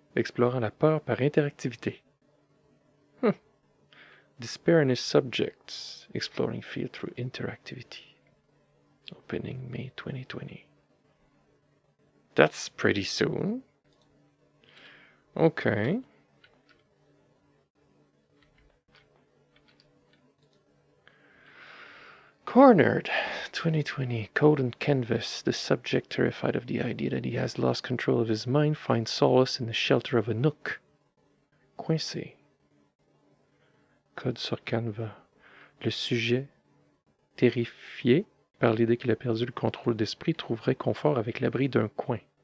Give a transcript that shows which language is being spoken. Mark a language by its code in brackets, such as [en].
[fr] explorant la peur par interactivité. [en] Despair and his subjects, exploring fear through interactivity. Opening May 2020. That's pretty soon. Okay. Cornered, 2020, Code and Canvas. The subject, terrified of the idea that he has lost control of his mind, finds solace in the shelter of a nook. [fr] Coincé. Code sur Canva. Le sujet, terrifié par l'idée qu'il a perdu le contrôle d'esprit, trouverait confort avec l'abri d'un coin.